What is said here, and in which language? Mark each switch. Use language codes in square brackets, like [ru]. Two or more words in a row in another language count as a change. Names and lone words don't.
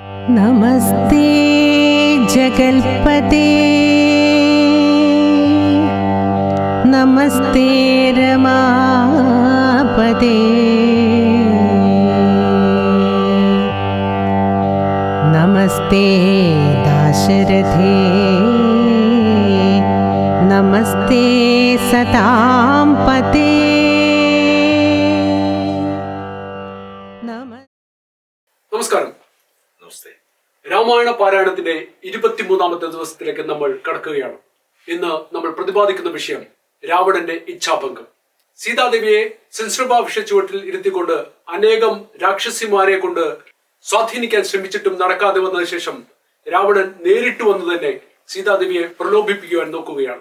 [sa] नमस्ते जगल्पते नमस्ते रमापते नमस्ते दाशरथे नमस्ते सतां पते [ml] നമസ്കാരം. രാമായണ പാരായണത്തിന്റെ 23ാമത്തെ ദിവസത്തിലേക്ക് നമ്മൾ കടക്കുകയാണ്. ഇന്ന് നമ്മൾ പ്രതിപാദിക്കുന്ന വിഷയം രാവണന്റെ ഇച്ഛാഭംഗം. സീതാദേവിയെ സെൻസർബാവിഷ ചുവട്ടിൽ ഇരുത്തിക്കൊണ്ട് അനേകം രാക്ഷസിമാരെ കൊണ്ട് സ്വാധീനിക്കാൻ ശ്രമിച്ചിട്ടും നടക്കാതെ വന്നതിന് ശേഷം രാവണൻ നേരിട്ട് വന്ന് തന്നെ സീതാദേവിയെ പ്രലോഭിപ്പിക്കുവാൻ നോക്കുകയാണ്.